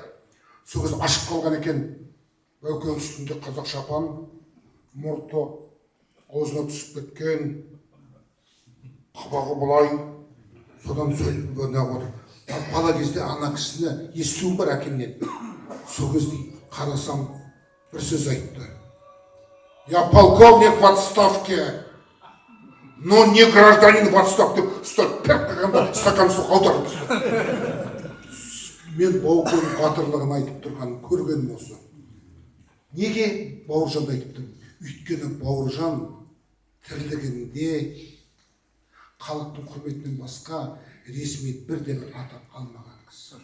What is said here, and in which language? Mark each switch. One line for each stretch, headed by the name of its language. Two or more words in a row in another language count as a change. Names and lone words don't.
Kazakh: Сол кезде ашық қалған екен. Бәукең үстінде қазақ шапан, мұрты аузына түсіп кеткен, қабағы бұлай, содан сөйлеп отыр. Бала кезде ана кісіні естуім бар әкемнен. Сол кезде қарасам бір сөз айтты.
Russian: Я полковник в отставке, но не гражданин в отставке.
Kazakh: Стол піріп қағанда стакан су аударып түсті. Мен Баукеңнің батырлығын айтып тұрғанын көргенім осы. Неге Бауыржанды айтып тұрмын? Өйткені Бауыржан тірлігінде халықтың құрметінен басқа ресми бірден атап алмаған кісі.